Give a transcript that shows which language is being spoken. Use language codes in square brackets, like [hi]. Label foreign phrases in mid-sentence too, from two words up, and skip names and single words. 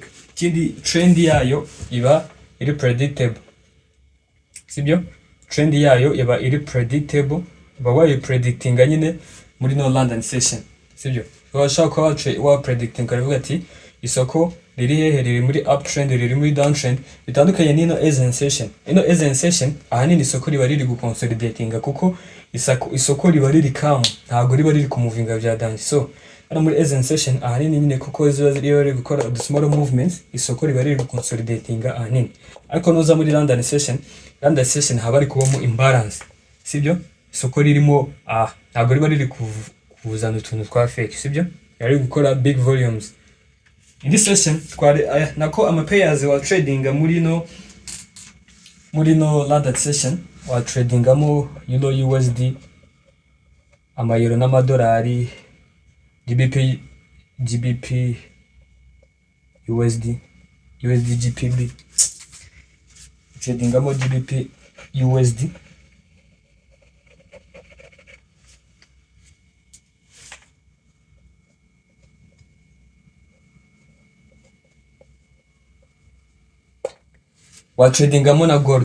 [rw] Ikindi trend yayo iba iri predictable, sibyo? Trend yayo iba iri predictable, uba wayipredictinga nyine muri no London session, sibyo? Washaka kuba wa predicting ukavuga ati isoko riri hehe, riri muri uptrend, riri muri downtrend, bitandukanye n'ino Asian session. Ino Asian session ahanini isoko riba riri gukonsolidatinga kuko isoko riba riri calm, ntago riba riri kumuvinga bya dance. So hano muri Asian session ahanini nyine kuko ziba riri gukora [en] the small movements, [rw] isoko riba riri gukonsolidatinga ahanini. Ariko noza muri London session haba ari kubamo imbalance, sibyo? Isoko ririmo ntago riba riri kuzana utuntu twa fake, sibyo? Yari gukora [en] big volumes. In this session [rw] nako ama pairs wa trading muri no London session wa tradingamo euro USD, ama euro n'amadolari, GBP USD GBP, tradingamo GBP USD, wa tradingamo na gold.